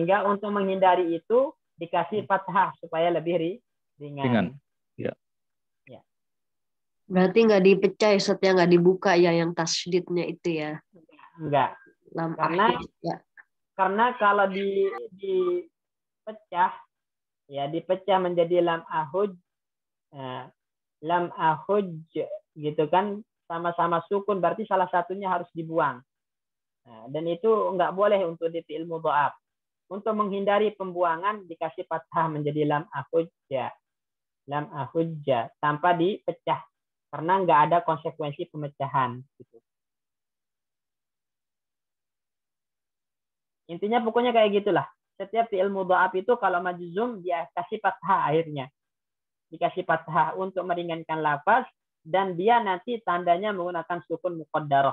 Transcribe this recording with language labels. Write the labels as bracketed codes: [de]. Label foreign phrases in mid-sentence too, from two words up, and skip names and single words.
[id] sehingga untuk menghindari itu dikasih fathah supaya lebih ringan. Ringan. Ya. Ya. Berarti nggak dipecah ya, Ustadz, ya, nggak dibuka ya yang tasydidnya itu ya. Enggak. Lam Karena ahujj, ya. karena kalau dipecah ya dipecah menjadi [ar] لم أحج، لم أحج [id] gitu kan sama-sama sukun berarti salah satunya harus dibuang. Nah, dan itu nggak boleh untuk di [ar] فعل مضاعف. [id] Untuk menghindari pembuangan dikasih fathah menjadi [ar] لم أحجَّ. لم أحجَّ [id] tanpa dipecah karena nggak ada konsekuensi pemecahan gitu. Intinya pokoknya kayak gitulah. Setiap [ar] فعل مضاعف [id] itu kalau majzum dia kasih fathah akhirnya. Dikasih fathah untuk meringankan lafaz dan dia nanti tandanya menggunakan [ar] سكون مقدرة.